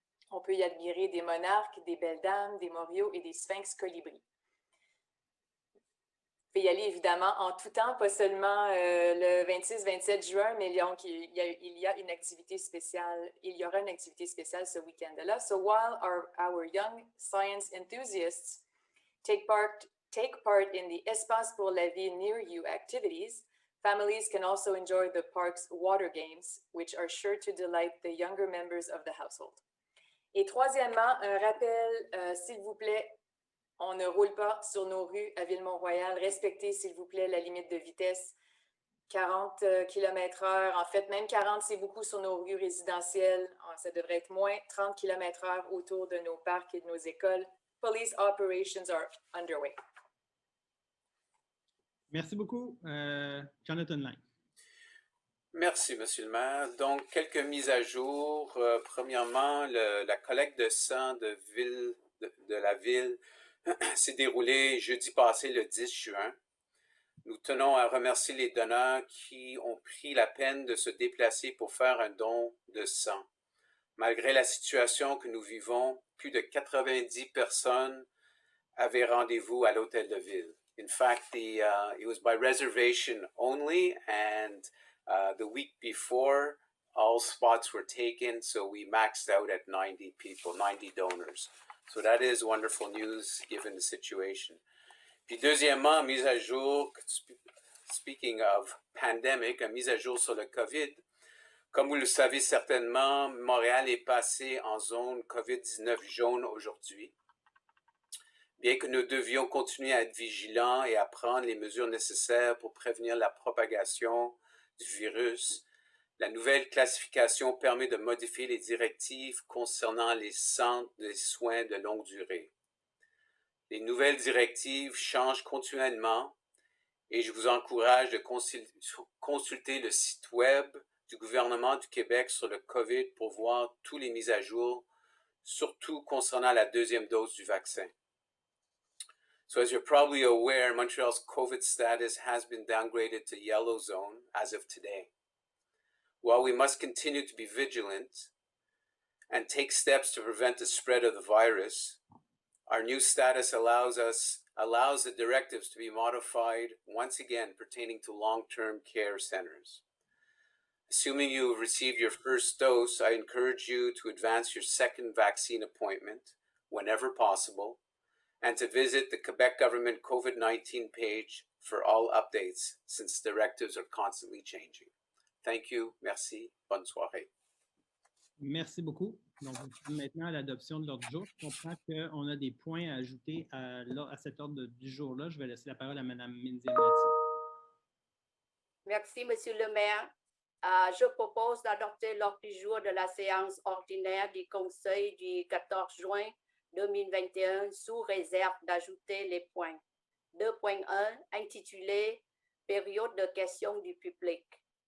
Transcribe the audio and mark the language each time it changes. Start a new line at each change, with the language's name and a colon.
French: On peut y admirer des monarques, des belles dames, des morios et des sphinx colibris. Vous pouvez y aller évidemment en tout temps, pas seulement le 26-27 juin, mais il y a une activité spéciale, il y aura une activité spéciale ce week-end-là.
English: So while our young science enthusiasts take part in the Espace pour la vie near you activities, families can also enjoy the park's water games, which are sure to delight the younger members of the household.
French: Et troisièmement, un rappel, s'il vous plaît, on ne roule pas sur nos rues à Ville-Mont-Royal. Respectez, s'il vous plaît, la limite de vitesse. 40 km/h. En fait, même 40, c'est beaucoup sur nos rues résidentielles. Ça devrait être moins. 30 km/h autour de nos parcs et de nos écoles.
English: Police operations are underway.
French: Merci beaucoup, Jonathan Lang. Merci, Monsieur le maire. Donc, quelques mises à jour. Premièrement, la collecte de sang de la ville s'est déroulée jeudi passé, le 10 juin. Nous tenons à remercier les donneurs qui ont pris la peine de se déplacer pour faire un don de sang. Malgré la situation que nous vivons, plus de 90 personnes avaient rendez-vous à l'hôtel de ville.
English: In fact, it was by reservation only, and the week before, all spots were taken, so we maxed out at 90 people, 90 donors. So that is wonderful news given the situation.
French: Puis deuxièmement, mise à jour,
English: speaking of pandemic,
French: mise à jour sur le COVID. Comme vous le savez certainement, Montréal est passé en zone COVID-19 jaune aujourd'hui. Bien que nous devions continuer à être vigilants et à prendre les mesures nécessaires pour prévenir la propagation du virus, la nouvelle classification permet de modifier les directives concernant les centres de soins de longue durée. Les nouvelles directives changent continuellement et je vous encourage de consulter le site web du gouvernement du Québec sur le COVID pour voir tous les mises à jour, surtout concernant la deuxième dose du vaccin.
English: So as you're probably aware, Montreal's COVID status has been downgraded to yellow zone as of today. While we must continue to be vigilant and take steps to prevent the spread of the virus, our new status allows the directives to be modified once again pertaining to long-term care centers. Assuming you have received your first dose, I encourage you to advance your second vaccine appointment whenever possible and to visit the Quebec government COVID-19 page for all updates since directives are constantly changing. Thank you,
French: merci, bonne soirée. Merci beaucoup. Donc, maintenant à l'adoption de l'ordre du jour. Je comprends qu'on a des points à ajouter à cet ordre du jour-là. Je vais laisser la parole à Mme Menzies-Mathieu. Merci, Monsieur le maire. Je propose d'adopter l'ordre du jour de la séance ordinaire du Conseil du 14 juin 2021 sous réserve d'ajouter les points 2.1 intitulé « Période de questions du public ».